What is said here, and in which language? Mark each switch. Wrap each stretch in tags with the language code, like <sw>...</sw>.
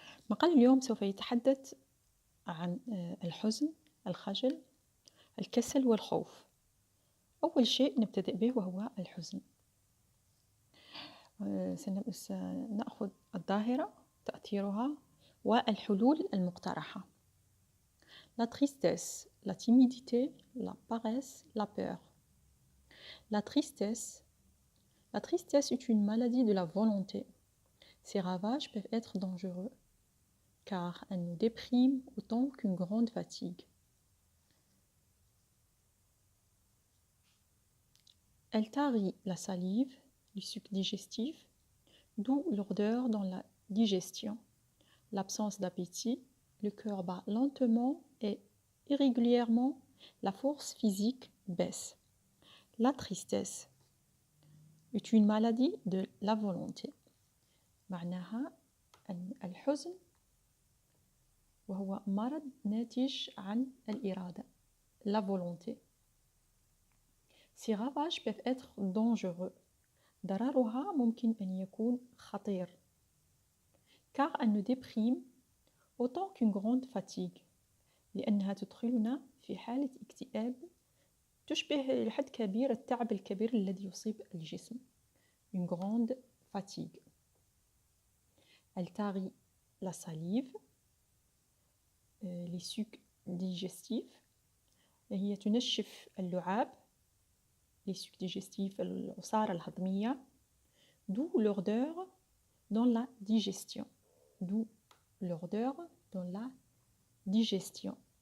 <ar>مقال اليوم سوف يتحدث عن الحزن، الخجل، الكسل والخوف. أول شيء نبتدئ به وهو الحزن. سنأخذ الظاهرة، تأثيرها والحلول المقترحة.</ar> <fr>La tristesse, la timidité, la paresse, la peur. La tristesse est une maladie de la volonté. Ses ravages peuvent être dangereux car elle nous déprime autant qu'une grande fatigue. Elle tarit la salive, le suc digestif, d'où l'odeur dans la digestion, l'absence d'appétit, le cœur bat lentement et irrégulièrement, la force physique baisse. La tristesse est une maladie de la volonté.</fr> <ar>معناها أن الحزن وهو مرض ناتج عن الإرادة, la volonté.</ar> <fr>Ces ravages peuvent être dangereux.</fr> <ar>ضررها ممكن أن يكون خطير</ar> <fr>car elle nous déprime autant qu'une grande fatigue</fr> <ar>لأنها تدخلنا في حالة اكتئاب تشبه لحد كبير التعب الكبير الذي يصيب الجسم.</ar> <fr>Une grande fatigue. Elle tarit la salive, les sucs digestifs.</fr> <ar>هي تنشف اللعاب,</ar> <fr>les sucs digestifs,</fr> <ar>العصارة الهضمية.</ar> <fr>D'où l'odeur dans la digestion. D'où l'odeur dans la digestion.</fr>